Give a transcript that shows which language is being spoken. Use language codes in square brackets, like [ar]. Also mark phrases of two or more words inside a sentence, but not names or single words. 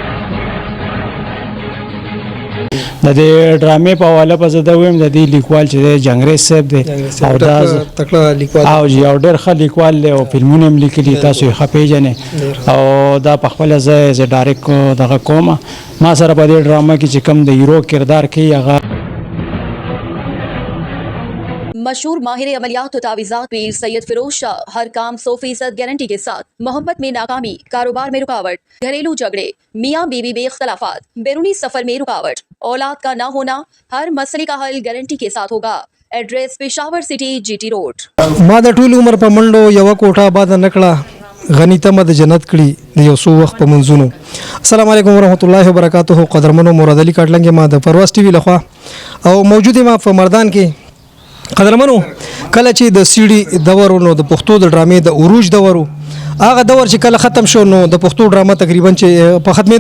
[ps] د دې ډرامې په حواله په زده ویم د دې لیکوال چې دی جنگریز صاحب دی او دا تکړه لیکوال او یو ډېر ښه لیکوال دی او فلمونه هم لیکلي تاسو یې ښه پیژنئ او دا په خپله زه ډایرکټ دغه کومه ما سره په دې ډرامه کې چې کوم د هیرو کردار کوي هغه [ur] مشہور ماہر عملیات اور تعویذات پیر سید فیروز شاہ ہر کام 100% گارنٹی کے ساتھ محبت میں ناکامی، کاروبار میں رکاوٹ، گھریلو جھگڑے، میاں بیوی میں اختلافات، بیرونی سفر میں رکاوٹ، اولاد کا نہ ہونا، ہر مسئلے کا حل گارنٹی کے ساتھ ہوگا. ایڈریس پشاور سٹی GT روڈ. [ps] ما د ټول عمر په منډو یو کوټه آباد نکړه غنی تمه د جنت کړي د یو څو وخت په منځونو. السلام علیکم ورحمت الله وبرکاته. قدرمنو مراد علي کاټلنګ ما د پرواز ټي وی لخوا او موجود ما په مردان کې قدرمنو کله چې د سیډي دور نو د پښتو د ډرامې د عروج دور هغه دور چې کله ختم شو نو د پښتو ډرامه تقریبا چې په ختمې